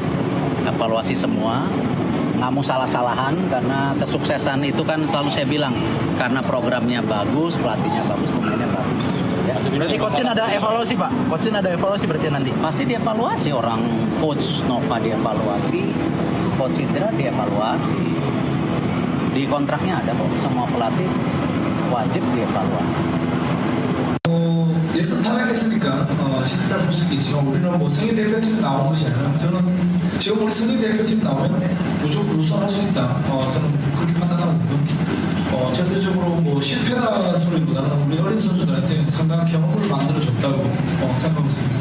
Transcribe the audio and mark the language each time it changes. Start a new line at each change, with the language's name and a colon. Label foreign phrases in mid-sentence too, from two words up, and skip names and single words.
Indonesian: Evaluasi semua, nggak mau salah-salahan, karena kesuksesan itu kan selalu saya bilang, karena programnya bagus, pelatihnya bagus, pemainnya bagus. Ya. Berarti coach-in ada evaluasi, Pak? Coach-in ada evaluasi berarti nanti? Pasti dievaluasi, orang coach Nova dievaluasi, coach Indra dievaluasi. Di kontraknya ada kok, semua pelatih wajib dievaluasi.
Korean: 예선 탈락했으니까 실패할 모습이 있지만 우리는 뭐 생애 대표팀 나온 것이 아니라 저는 지금 우리 생애 대표팀 나오면 무조건 우승할 수 있다. 저는 그렇게 판단하고 있고 절대적으로 뭐 실패라는 소리보다는 우리 어린 선수들한테 상당한 경험을 만들어줬다고 생각하고 있습니다.